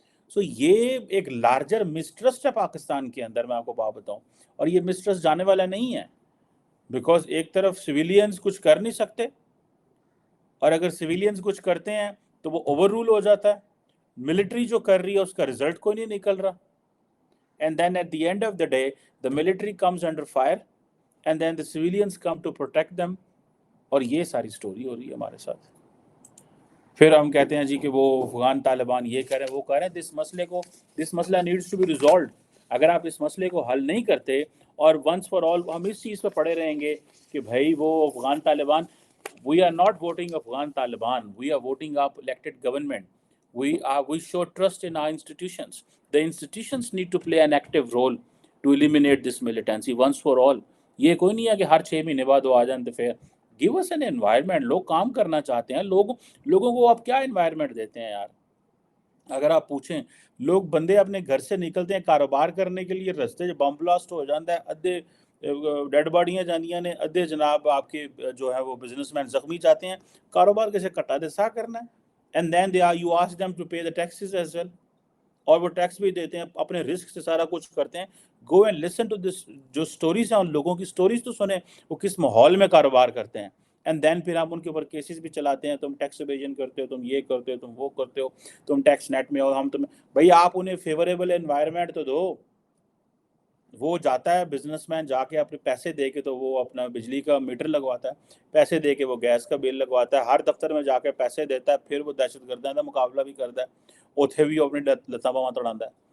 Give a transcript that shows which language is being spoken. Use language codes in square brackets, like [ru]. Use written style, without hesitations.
[ur] سو یہ ایک larger mistrust ہے پاکستان کے اندر، میں آپ کو بات بتاؤں. اور یہ مسٹرسٹ جانے والا نہیں ہے، بیکاز ایک طرف سویلینز کچھ کر نہیں سکتے، اور اگر سویلینز کچھ کرتے ہیں تو وہ اوور رول ہو جاتا ہے. ملٹری جو کر رہی ہے اس کا رزلٹ کوئی نہیں نکل رہا. [en] And then at the end of the day the military comes under fire and then the civilians come to protect them. [ur] اور یہ ساری سٹوری ہو رہی ہے ہمارے ساتھ. پھر ہم کہتے ہیں جی کہ وہ افغان طالبان یہ کر رہے ہیں وہ کر رہے ہیں. دس مسئلہ [en] Needs to be resolved. [ur] اگر آپ اس مسئلے کو حل نہیں کرتے اور ونس فار آل ہم اس چیز پہ پڑے رہیں گے کہ بھائی وہ Afghan Taliban, [en] We are not voting Afghan Taliban, we are voting up elected government. We show trust in our institutions. The institutions need to play an active role to eliminate this militancy once for all. [ur] یہ کوئی نہیں ہے کہ ہر 6 مہینے بعد وہ آ جائیں. تو پھر [en] give us an environment. [ur] لوگ کام کرنا چاہتے ہیں. لوگوں کو آپ کیا انوائرمنٹ دیتے ہیں یار؟ اگر آپ پوچھیں لوگ بندے اپنے گھر سے نکلتے ہیں کاروبار کرنے کے لیے، رستے بم بلاسٹ ہو جاتا ہے، [pa] ادھے ڈیڈ باڈیاں جانیاں نے، [ur] ادھے جناب آپ کے جو ہے وہ بزنس مین زخمی جاتے ہیں. [pa] کاروبار کیسے کٹا دے سا کرنا ہے. [en] And then you ask them to pay the taxes as well. [ur] اور وہ ٹیکس بھی دیتے ہیں، اپنے رسک سے سارا کچھ کرتے ہیں. [en] Go and listen to this. [ur] جو سٹوریز ہیں ان لوگوں کی سٹوریز تو سنیں، وہ کس ماحول میں کاروبار کرتے ہیں. اینڈ دین پھر آپ ان کے اوپر کیسز بھی چلاتے ہیں، تم ٹیکس ایویژن کرتے ہو، تم یہ کرتے ہو، تم وہ کرتے ہو، تم ٹیکس نیٹ میں ہو، ہم تم. بھائی آپ انہیں فیوریبل انوائرمنٹ تو دو. وہ جاتا ہے بزنس مین جا کے اپنے پیسے دے کے تو وہ اپنا بجلی کا میٹر لگواتا ہے، پیسے دے کے وہ گیس کا بل لگواتا ہے، ہر دفتر میں جا کے پیسے دیتا ہے، پھر وہ دہشت گردوں کا مقابلہ بھی کرتا ہے، [pa] اوتھے بھی اپنی لتاں باواں توڑاتا ہے.